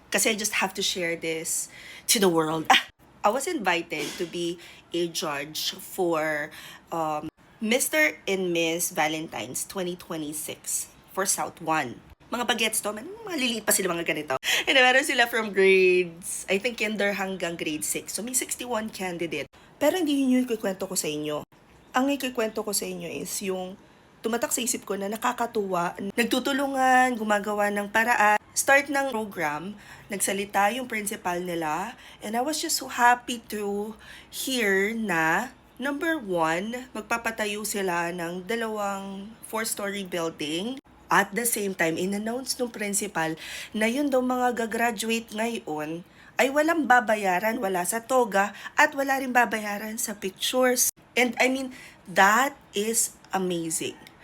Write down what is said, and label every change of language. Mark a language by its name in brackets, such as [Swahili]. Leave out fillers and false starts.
[English] Kasi I just have to share this to the world. I was invited to be a judge for Mr. and Miss Valentine's 2026 for South 1. [Filipino] Mga bagets to, mga liliit pa sila mga ganito. And meron sila [English] from grades, I think [Filipino] kinder hanggang grade 6. So may 61 candidate. Pero hindi yun yung ikikwento ko sa inyo. Ang ikikwento ko sa inyo is yung tumatak sa isip ko na nakakatuwa, nagtutulungan, gumagawa ng paraan. [English] Start ng program, [Filipino] nagsalita yung principal nila, [English] and I was just so happy to hear na number 1, [Filipino] magpapatayo sila ng [English] 2 4-story building. [Filipino] At the same time, in-announce ng principal na yun daw mga gagraduate ngayon ay walang babayaran, wala sa toga, at wala rin babayaran sa pictures. [English] And I mean, that is amazing.